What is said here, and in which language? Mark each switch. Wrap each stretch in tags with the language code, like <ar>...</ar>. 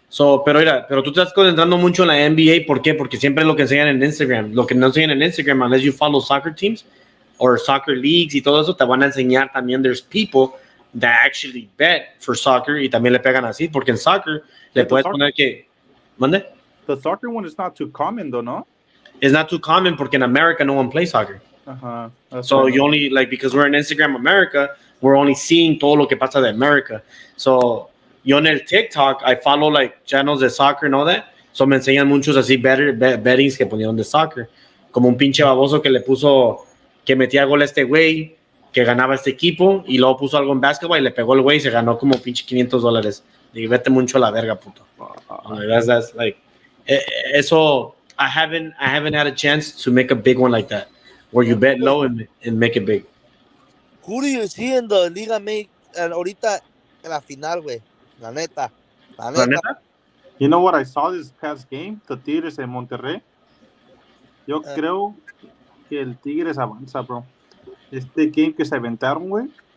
<es>Pero tú te estás concentrando mucho en la NBA. ¿Por qué? Porque siempre es lo que enseñan en Instagram. Lo que no enseñan en Instagram,</es> <en>unless you follow soccer teams or soccer leagues</en> <es>y todo eso, te van a enseñar también.</es> <en>There's people that actually bet for soccer</en> <es>y también le pegan así, porque en soccer le puedes poner que... ¿Mande?</es> <en>The soccer one is not too common, though, no? It's not too common porque in America no one plays soccer. So you only, like, because we're in Instagram America, we're only seeing</en> <es>todo lo que pasa de</es> <en>America. So...</en> <es>Yo en el TikTok,</es> <en>I follow like channels</en> <es>de soccer</es> <en>and all that.</en> <es>So me enseñan muchos así bettings que ponieron de soccer. Como un pinche baboso que le puso que metía gol a este güey, que ganaba este equipo, y luego puso algo en basketball y le pegó el güey y se ganó como pinche $500. Dije, vete mucho a la verga, puto.</es> <en>That's like, eso, I haven't had a chance to make a big one like that. where you bet low and make it big. Who do you see in the Liga make</en> <es>ahorita en la final, güey? La neta. La La neta. neta?</es> <en>You know what I saw this past game? The Tigres en Monterrey.</en> <es>Yo creo que el Tigres avanza, bro. Este game que se aventaron, güey.</es>